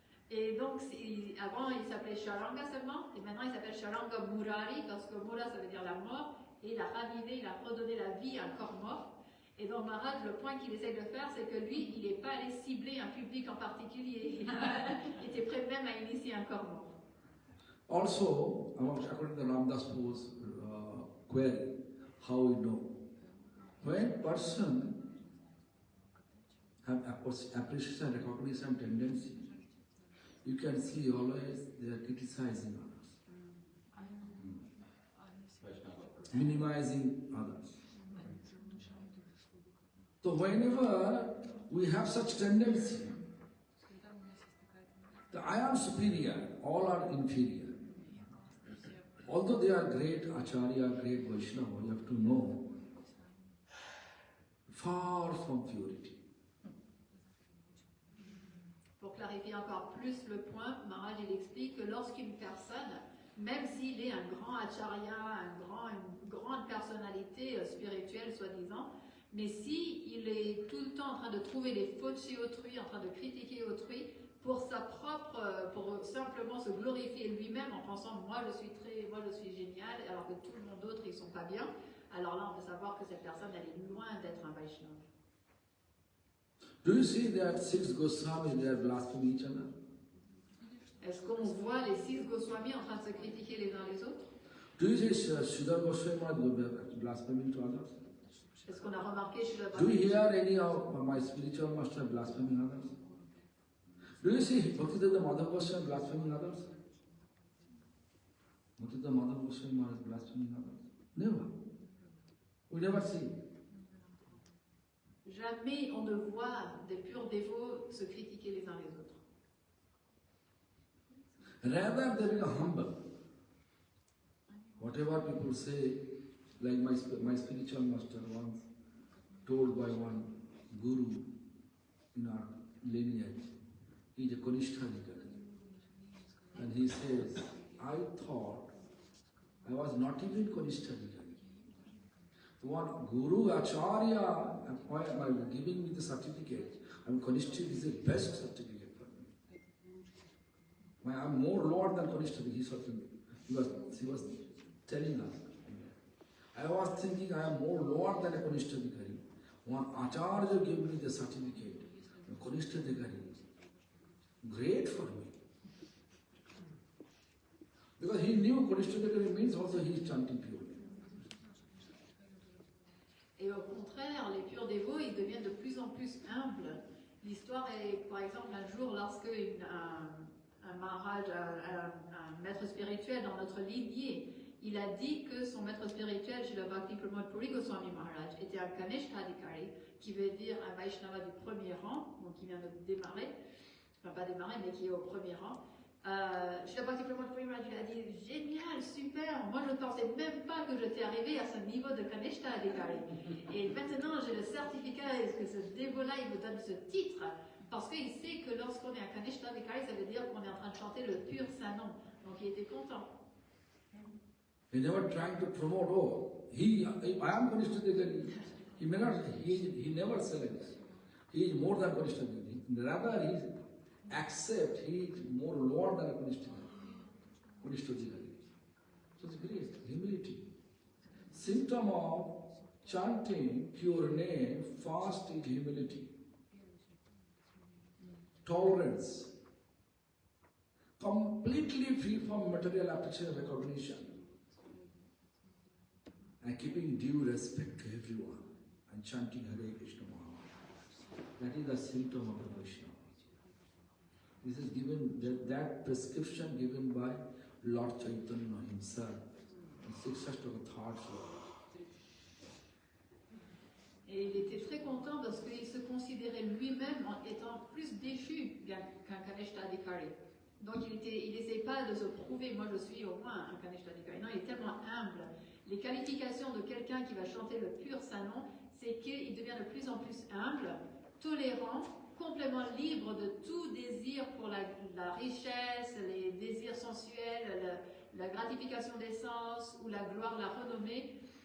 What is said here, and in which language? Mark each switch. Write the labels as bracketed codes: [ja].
[fr] Et donc, avant, il s'appelait Sharanga seulement, et maintenant, il s'appelle Sharanga Murari, parce que Mura, ça veut dire la mort, et il a ravivé, il a redonné la vie à un corps mort. Et donc, Maharaj, le point qu'il essaie de faire, c'est que lui, il n'est pas allé cibler un public en particulier. Il était prêt même à initier un corps mort. [en] Also, according to Radhastami's query, how we know? When person have appreciation, recognition tendency, you can see always they are criticizing others, Vaishnava person. minimizing others. So whenever we have such tendency, that I am superior, all are inferior. Although they are great Acharya, great Vaishnava, you have to know, far from purity. [fr] Pour clarifier encore plus le point, Maharaj il explique que lorsqu'une personne, même s'il est un grand acharya, une grande personnalité spirituelle soi-disant, mais si il est tout le temps en train de trouver des fautes chez autrui, en train de critiquer autrui, pour simplement se glorifier lui-même en pensant moi je suis génial, alors que tout le monde d'autre ils sont pas bien, alors là on peut savoir que cette personne elle est loin d'être un Vaishnava. [en] Do you see that 6 Goswamis, they are blaspheming each other? [fr] Est-ce qu'on voit les 6 Goswamis en train de se critiquer les uns les autres? [en] Do you see Sridhar Goswami blaspheming to others? [fr] Est-ce qu'on a remarqué chez le [en] Do you hear any of my spiritual master blaspheming others? Do you see Bhaktivedanta Madhav Goswami blaspheming others? Bhaktivedanta Madhav Goswami is blaspheming others? Never. We never see. Jamais on ne voit des purs dévots se critiquer les uns les autres. Rather they become humble. Whatever people say, like my spiritual master once told by one guru in our lineage, he is a Kanishthadikari. And he says, I thought I was not even Kanishthadikari. One Guru Acharya giving me the certificate. I'm Kanishthadikari is the best certificate for me. I'm more Lord than Kanishthadikari. He was telling us. I was thinking I am more Lord than a Kanishthadikari. One Acharya gave me the certificate. Kanishthadikari. Great for me. Because he knew Kanishthadikari means also he is chanting purely. [fr] Et au contraire, les purs dévots, ils deviennent de plus en plus humbles. L'histoire est, par exemple, un jour, lorsque un Maharaj, un maître spirituel dans notre lignée, il a dit que son maître spirituel, Srila Bhakti Pramod Puri Goswami Maharaj, était un Kanishthadikari, qui veut dire un Vaishnava du premier rang, donc qui vient de démarrer, enfin pas démarrer, mais qui est au premier rang. Srila Bhakti Pramod Puri Maharaj il a dit génial, super, moi je ne pensais même pas que j'étais arrivé à ce niveau de Kanishthadikari. Et maintenant j'ai le certificat, est-ce que ce dévot-là il me donne ce titre, parce qu'il sait que lorsqu'on est un Kanishthadikari, ça veut dire qu'on est en train de chanter le pur saint nom. Donc il était content. [en] He never trying to promote, I am Kanishthadikari. He never said this. He is more than Kanishthadikari. Rather, he accept he is more Lord than a Kanishthadikari. So it's great, humility. Symptom of chanting pure name, fast is humility. Tolerance. Completely free from material appreciation and recognition. And keeping due respect to everyone. And chanting Hare Krishna Maha. That is the symptom of the Vaishnava. This is given, that prescription given by Lord Chaitanya himself in 6th of the 3rd sloka. [fr] Et il était très content parce qu'il se considérait lui-même en étant plus déchu qu'un Kanishthadikari. Donc il n'essayait pas de se prouver, moi je suis au moins un Kanishthadikari. Non, il est tellement humble. Les qualifications de quelqu'un qui va chanter le pur saint nom, c'est qu'il devient de plus en plus humble, tolérant, complètement libre de tout désir pour la richesse, les désirs sensuels, la gratification des sens ou la gloire, la renommée.